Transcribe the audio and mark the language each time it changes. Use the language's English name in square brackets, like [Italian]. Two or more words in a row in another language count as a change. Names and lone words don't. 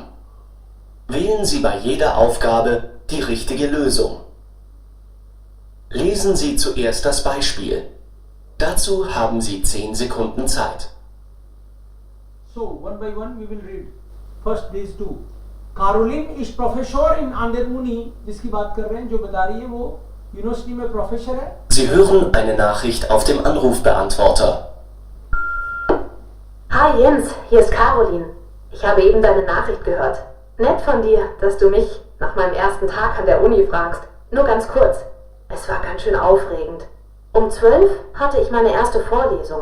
[German] Wählen Sie bei jeder Aufgabe die richtige Lösung. Lesen Sie zuerst das Beispiel. Dazu haben Sie 10 Sekunden Zeit. [English] So one by one we will read. First these two. Caroline is professor in Andermuni, [Hindi] जिसकी बात कर रहे हैं, जो बता रही है वो यूनिवर्सिटी में प्रोफेसर है. [German] Sie hören eine Nachricht auf dem Anrufbeantworter. Hi Jens, hier ist Caroline. Ich habe eben deine Nachricht gehört. Nett von dir, dass du mich nach meinem ersten Tag an der Uni fragst. Nur ganz kurz. Es war ganz schön aufregend. Um 12 hatte ich meine erste Vorlesung.